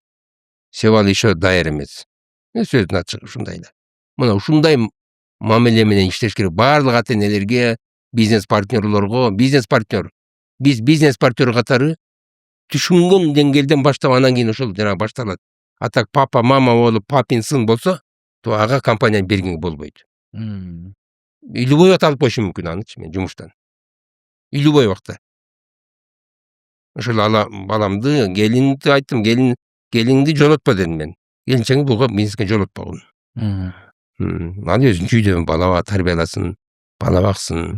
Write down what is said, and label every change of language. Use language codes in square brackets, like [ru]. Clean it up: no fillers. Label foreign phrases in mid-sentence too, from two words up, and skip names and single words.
[ky] Себеби ал еще даяр эмес. Сөздүн ачыгы ушундай эле. Мына ушундай мамиле менен иштеш керек. Баардык ата-энелерге, бизнес партнерлорго, биз бизнес партнер катары түшүнгөн деңгээлден баштап анан кийин ошол жанагы башталат. [ru] А так папа, мама [ky] болуп, [ru] папин сын [ky] болсо, то ага компанияны бергенге болбойт. Любой убакта алып коюшум мүмкүн анычы мен жумуштан. Любой убакта. Ошол баламды, келинди айттым, келиңди жолотпо дедим мен. Келинчеңди буга бизнеске жолотпогун. Ал өзүнчө үйдө бала тарбияласын, бала баксын.